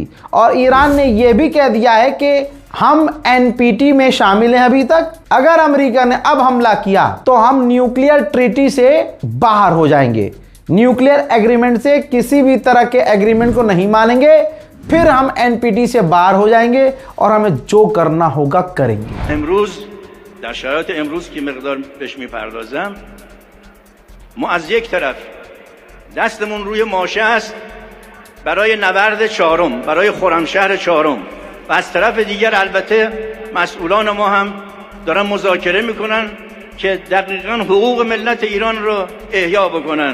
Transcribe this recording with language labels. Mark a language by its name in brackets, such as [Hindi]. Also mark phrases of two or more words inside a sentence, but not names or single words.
[Hindi] और ईरान ने यह भी कह दिया है कि हम एनपीटी में शामिल हैं अभी तक, अगर अमेरिका ने अब हमला किया तो हम [English] nuclear treaty [Hindi] से बाहर हो जाएंगे, [English] nuclear agreement [Hindi] से किसी भी तरह के एग्रीमेंट को नहीं मानेंगे, फिर हम एनपीटी से बाहर हो जाएंगे और हमें जो करना होगा करेंगे। [Persian] امروز در شرایط امروز که مقدار بهش میپردازم، ما از یک طرف دستمون روی ماشه است برای نبرد چهارم، برای خرمشهر چهارم، و از طرف دیگر البته مسئولان ما هم دارن مذاکره میکنن که دقیقاً حقوق ملت ایران رو احیا بکنن.